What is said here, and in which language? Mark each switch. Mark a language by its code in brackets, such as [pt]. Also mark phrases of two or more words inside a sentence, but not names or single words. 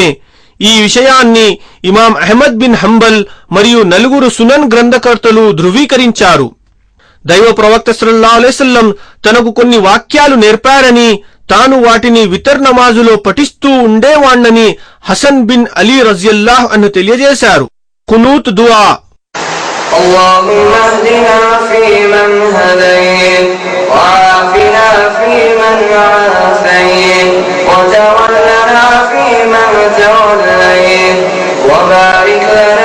[te] ఈ విషయాన్ని ఇమాం అహ్మద్ బిన్ హంబల్ మరియు 4 సునన్ గ్రంథకర్తలు ధృవీకరించారు. దైవ ప్రవక్త [ar] صلى الله عليه وسلم [te] తనకు కొన్ని వాక్యాలు నేర్పారని, తాను వాటిని వితర్ నమాజులో పఠిస్తూ ఉండేవాణ్ణని హసన్ బిన్ అలీ [ar] رضي الله عنه [te] తెలియజేశారు. ఖునూత్ దుఆ. [ar] اللهم اهدنا فيمن هديت وعافنا فيمن عافيت وتولنا فيمن توليت وبارك